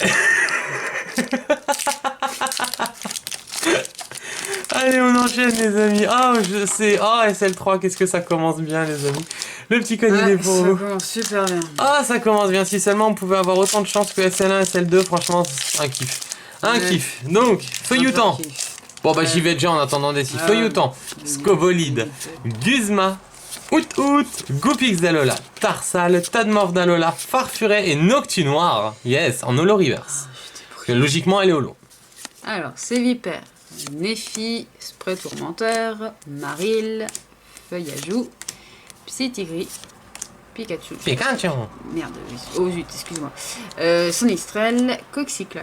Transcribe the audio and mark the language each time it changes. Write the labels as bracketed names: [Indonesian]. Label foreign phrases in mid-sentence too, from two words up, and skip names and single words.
[French] Allez, on enchaîne les amis. Ah, je sais. Ah, SL3, qu'est-ce que ça commence bien les amis. Le petit code il est pour vous. Ça commence super bien. Ah, ça commence bien. Si seulement on pouvait avoir autant de chance que SL1, SL2, franchement, un kiff. Un kiff. Donc, Feuillutant. Bon, bah j'y vais déjà en attendant des Feuillutant, Scobolide, Guzma, Out, Goupix d'Alola, Tarsal, Tadmorph d'Alola, Farfuret et Noctunoir. Yes, en holo reverse. Logiquement, elle est holo. Alors, Sévipère, Néphi, Spray Tourmenteur, Maril, Feuillajou, Psytigris, Pikachu. Pikachu. Merde, oh zut, excuse-moi. Sonistrel, Coxyclac.